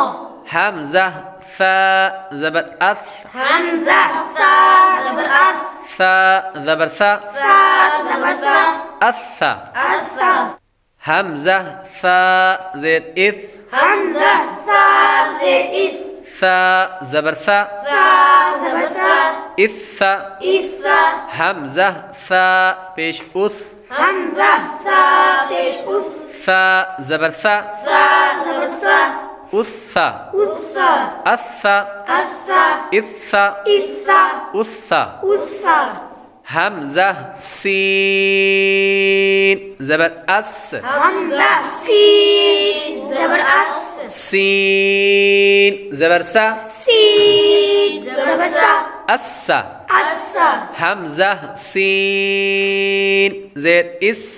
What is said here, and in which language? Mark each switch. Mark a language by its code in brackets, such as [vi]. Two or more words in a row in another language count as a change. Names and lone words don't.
[ur] ہمزہ فا زبر اس, ہمزہ سا زبر اس, سا زبر سا, سا زبر سا, अस्सा। अस्सा। ہمزہ سا زیر اس, ہمزہ سا زیر اس, ثا زبر ثا ثا زبر ثا الثا إثا همزة ثا پیش اث همزة ثا پیش أث ثا زبر ثا ثا زبر ثا أثا أثا أثا أثا إثا إثا أثا أثا همزة سين زبر أس همزة سين زبر أس سين زبر سا سين زبر سا أسا أسا همزة سين زير إس